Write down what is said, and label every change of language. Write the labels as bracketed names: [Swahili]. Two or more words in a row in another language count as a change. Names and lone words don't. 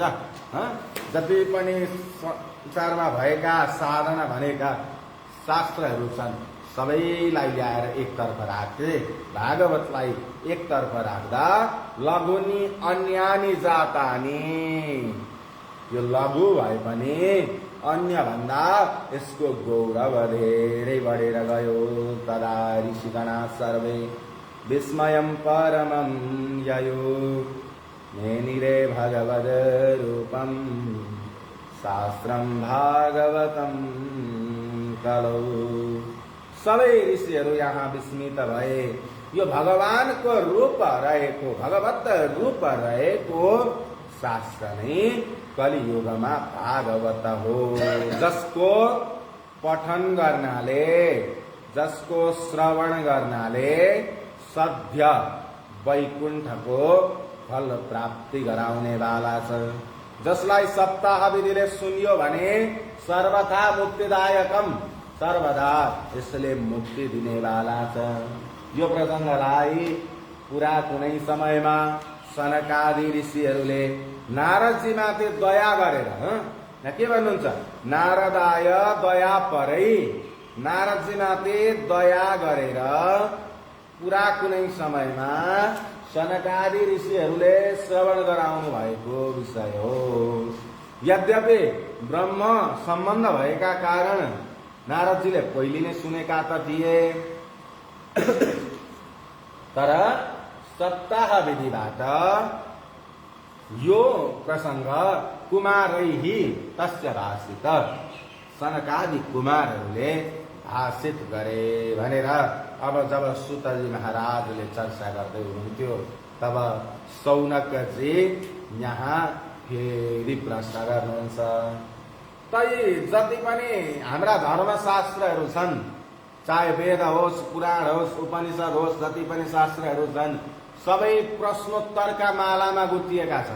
[Nepali] जति पनि संसारमा भएका साधना भनेका शास्त्रहरू छन् सबैलाई ल्याएर एकतर्फ राख्थे। भागवतलाई एकतर्फ राख्दा [Sanskrit] लघुनी अन्यानी जातानी [Nepali] यो लघु भए पनि अन्य भन्दा यसको गौरव धेरै बढेर गयो। [Sanskrit] तदा ऋषिगणा सर्वे विस्मयं परमं ययो मेनिरे भगवद रूपं शास्त्रं भागवतं कलौ। [Nepali] सबै ऋषिहरू यहाँ विस्मित भए। यो भगवानको रूप रहेको भगवत रूप रहेको शास्त्र नै कलियुगमा भागवत हो जसको पठन गर्नाले जसको श्रवण गर्नाले सद्य वैकुण्ठको फल प्राप्ति गराउने वाला छ। जसलाई सप्ताह विधिले सुनियो भने [Sanskrit] सर्वथा मुक्तिदायकम, [Nepali] सर्वदा यसले मुक्ति दिने वाला छ। यो प्रसङ्गलाई पुरा कुनै समयमा सनकादि ऋषिहरूले नारदजी माथि दया गरेर के भन्नुहुन्छ, [Sanskrit] नारदाय दया परै, [Nepali] नारदजी माथि दया गरेर पुरा कुनै समयमा सनकादि ऋषिहरूले श्रवण गराउनु भएको विषय हो। यद्यपि ब्रह्म सम्बन्ध भएका कारण नारदजीले पहिले नै सुनेका त थिए, तर सप्ताह विधिबाट यो प्रसङ्ग [Sanskrit] कुमारैहि तस्य भाषित, [Nepali] सनकादि कुमारहरूले भाषित गरे भनेर अब जब सुतजी महाराजले चर्चा गर्दै हुनुहुन्थ्यो तब सौनकजी यहाँ फेरि प्रश्न गर्नुहुन्छ। तै जति पनि हाम्रा धर्मशास्त्रहरू छन्, चाहे वेद होस्, पुराण होस्, उपनिषद होस्, जति पनि शास्त्रहरू छन् सबै प्रश्नोत्तरका मालामा गुथिएका छन्।